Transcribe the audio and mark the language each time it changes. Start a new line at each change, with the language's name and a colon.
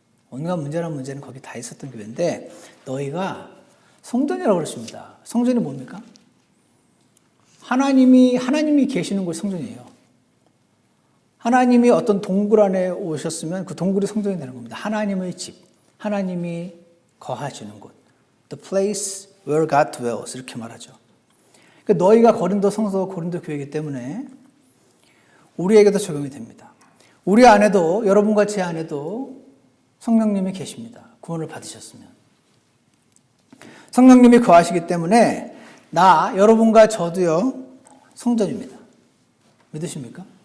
Korean: 온갖 문제란 문제는 거기 다 있었던 교회인데 너희가 성전이라고 그러십니다. 성전이 뭡니까? 하나님이 계시는 곳이 성전이에요. 하나님이 어떤 동굴 안에 오셨으면 그 동굴이 성전이 되는 겁니다. 하나님의 집, 하나님이 거하시는 곳.
English: The place where God dwells,
Korean: 이렇게 말하죠. 그러니까 너희가 고린도 성서, 고린도 교회이기 때문에 우리에게도 적용이 됩니다. 우리 안에도, 여러분과 제 안에도 성령님이 계십니다. 구원을 받으셨으면. 성령님이 거하시기 때문에 여러분과 저도요, 성전입니다. 믿으십니까?